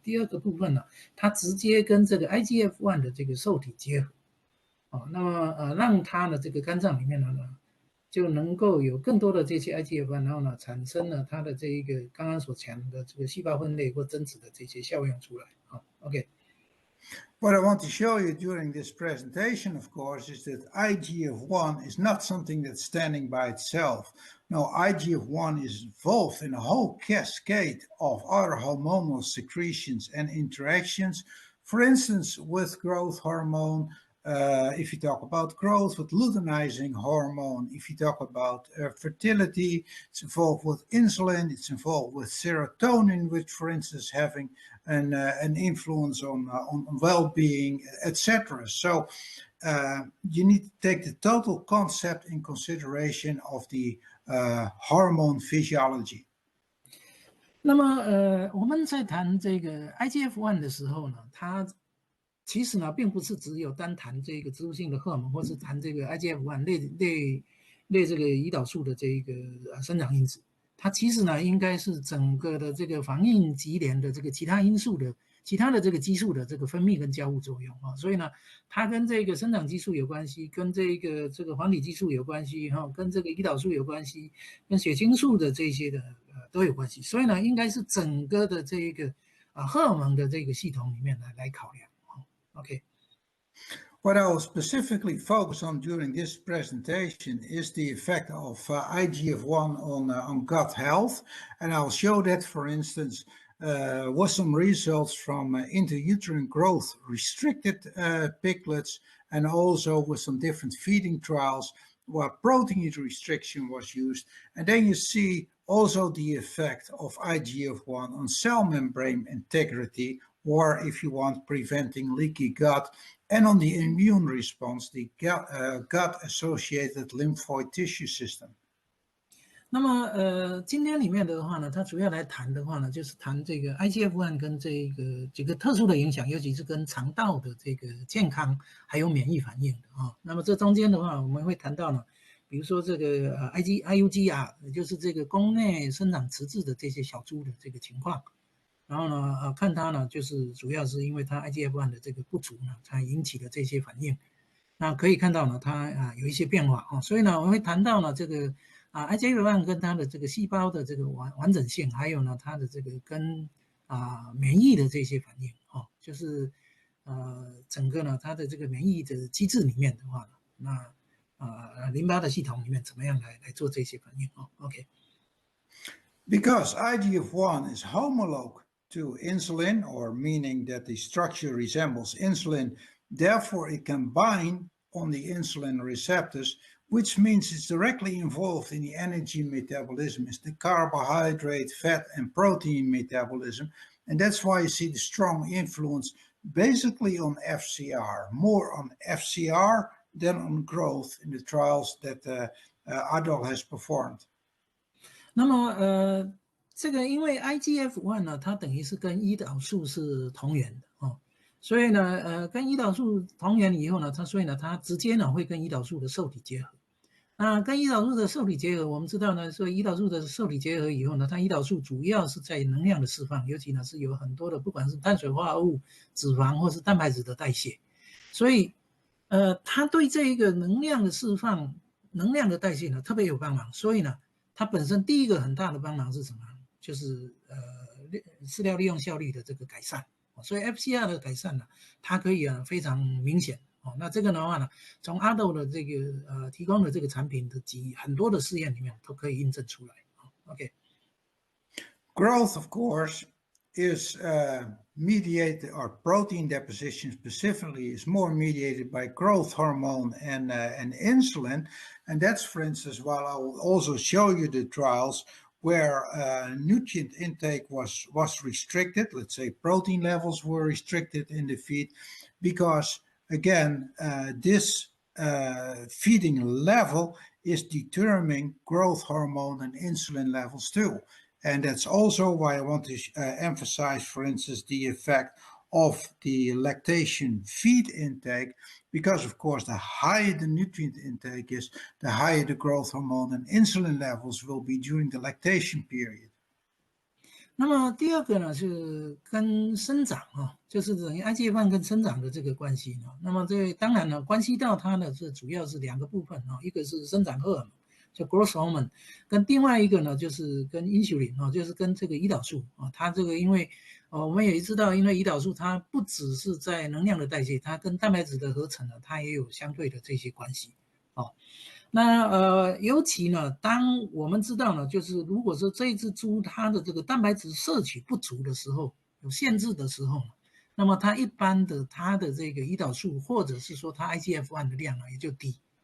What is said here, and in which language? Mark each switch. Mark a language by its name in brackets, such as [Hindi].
[Chinese] 第二个部分呢，它直接跟这个 IGF-1 的这个受体结合。那么让它的这个肝脏里面呢，就能够有更多的这些 IGF-1，然后呢，产生了它的这一个刚刚所讲的这个细胞分裂或增殖的这些效用出来。 OK。 [English] What I want to show you during this presentation, of course, is that IGF-1 is not something that's standing by itself. No, IGF-1 is involved in a whole cascade of other hormonal secretions and interactions. For instance, with growth hormone, if you talk about growth with luteinizing hormone, if you talk about fertility, it's involved with insulin, it's involved with serotonin, which for instance having an influence on well-being, etc. So you need to take the total concept in consideration of the hormone physiology. [Chinese] 那么我们在谈这个 IGF-1 的时候呢，它其实呢并不是只有单谈这个植物性的荷尔蒙，或是谈这个 IGF-1 类这个胰岛素的这个生长因子，它其实呢应该是整个的这个防应激联的这个其他的这个激素的这个分泌跟交互作用啊，所以呢，它跟这个生长激素有关系，跟这个黄体激素有关系哈，跟这个胰岛素有关系，跟血清素的这些的都有关系，所以呢，应该是整个的这个荷尔蒙的这个系统里面来考量。 OK。 [English] What I will specifically focus on during this presentation is the effect of IGF-1 on gut health, and I'll show that, for instance, with some results from intrauterine growth restricted piglets, and also with some different feeding trials where protein restriction was used. And then you see also the effect of IGF-1 on cell membrane integrity, or if you want, preventing leaky gut, and on the immune response, the gut-associated lymphoid tissue system. [Chinese] 那么今天里面的话呢，它主要来谈的话呢，就是谈这个 IGF-1 跟这个几个特殊的影响，尤其是跟肠道的这个健康还有免疫反应的啊。那么这中间的话，我们会谈到呢，比如说这个IUG 也就是这个宫内生长迟滞的这些小猪的这个情况。然后呢，看它呢，就是主要是因为它 IGF-1 的这个不足呢，才引起的这些反应。那可以看到呢，它有一些变化啊，所以呢，我们会谈到呢这个IGF-1 跟它的这个细胞的这个完整性，还有呢它的这个跟免疫的这些反应啊，就是整个呢它的这个免疫的机制里面的话呢，那淋巴的系统里面怎么样来做这些反应啊 ？OK。 [English] Because IGF-1 is homolog to insulin, or meaning that the structure resembles insulin, therefore it can bind on the insulin receptors, which means it's directly involved in the energy metabolism. It's the carbohydrate, fat, and protein metabolism. And that's why you see the strong influence basically on FCR, more on FCR than on growth in the trials that Adol has performed. [Chinese] 那么这个因为 IGF-1 呢，它等于是跟胰岛素是同源的哦，所以呢跟胰岛素同源以后呢，所以呢它直接呢会跟胰岛素的受体结合。那跟胰岛素的受体结合，我们知道呢，所以胰岛素的受体结合以后呢，它胰岛素主要是在能量的释放，尤其呢是有很多的不管是碳水化合物、脂肪或是蛋白质的代谢，所以它对这一个能量的释放、能量的代谢呢特别有帮忙，所以呢。它本身第一个很大的帮忙是什么？就是饲料利用效率的这个改善，所以 FCR 的改善呢，它可以非常明显哦。那这个的话呢，从阿豆的这个提供的这个产品的很多的试验里面都可以印证出来。 OK。 [English] Growth, of course, is mediated, or protein deposition specifically is more mediated by growth hormone and insulin. And that's, for instance, while I will also show you the trials where nutrient intake was restricted, let's say protein levels were restricted in the feed, because again, this feeding level is determining growth hormone and insulin levels too. And that's also why I want to emphasize, for instance, the effect of the lactation feed intake, because of course the higher the nutrient intake is, the higher the growth hormone and insulin levels will be during the lactation period. [Chinese] 那么第二个呢是跟生长就是等于 IGF-1 跟生长的这个关系那么这当然呢关系到它呢是主要是两个部分一个是生长荷尔蒙。就 growth hormone， 跟另外一个呢，就是跟 insulin 就是跟这个胰岛素它这个因为我们也知道，因为胰岛素它不只是在能量的代谢，它跟蛋白质的合成呢，它也有相对的这些关系那尤其呢，当我们知道呢，就是如果说这一只猪它的这个蛋白质摄取不足的时候，有限制的时候呢，那么它一般的它的这个胰岛素或者是说它 IGF-1 的量呢也就低。